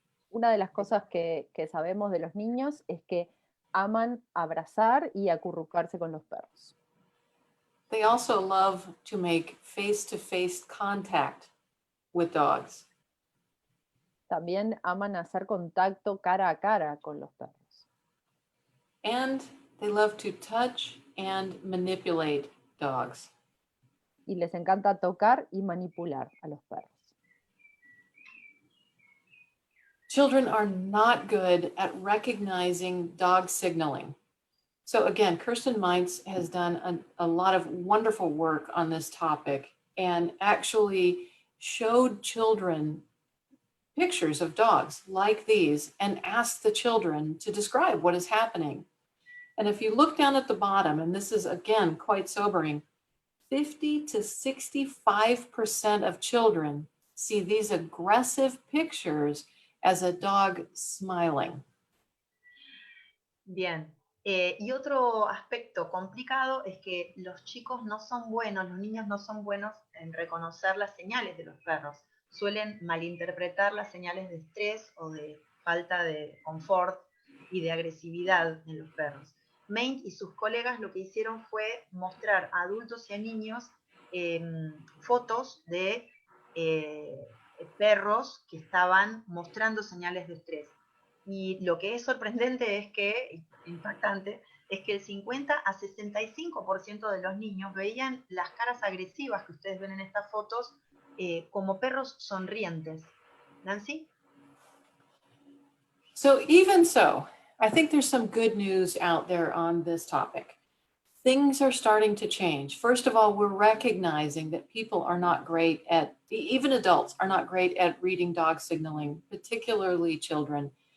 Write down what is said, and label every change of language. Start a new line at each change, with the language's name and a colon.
Spanish: Una de las cosas que sabemos de los niños es que aman abrazar y acurrucarse con los perros.
English: They also love to make face-to-face contact with dogs.
Spanish: También aman hacer contacto cara a cara con los perros.
English: And they love to touch and manipulate dogs.
Spanish: Y les encanta tocar y manipular a los perros.
English: Children are not good at recognizing dog signaling. So again, Kirsten Meintz has done a lot of wonderful work on this topic and actually showed children pictures of dogs like these and asked the children to describe what is happening. And if you look down at the bottom, and this is again quite sobering, 50 to 65% of children see these aggressive pictures as a dog smiling.
Spanish: Bien. Y otro aspecto complicado es que los chicos no son buenos, los niños no son buenos en reconocer las señales de los perros. Suelen malinterpretar las señales de estrés o de falta de confort y de agresividad en los perros. Meint y sus colegas lo que hicieron fue mostrar a adultos y a niños fotos de perros que estaban mostrando señales de estrés. Y lo que es sorprendente es que, impactante, es que el 50 a 65% de los niños veían las caras agresivas que ustedes ven en estas fotos como perros sonrientes. Nancy?
English: So even so, I think there's some good news out there on this topic. Things are starting to change. First of all, we're recognizing that people are not great at, even adults are not great at reading dog signaling, particularly children.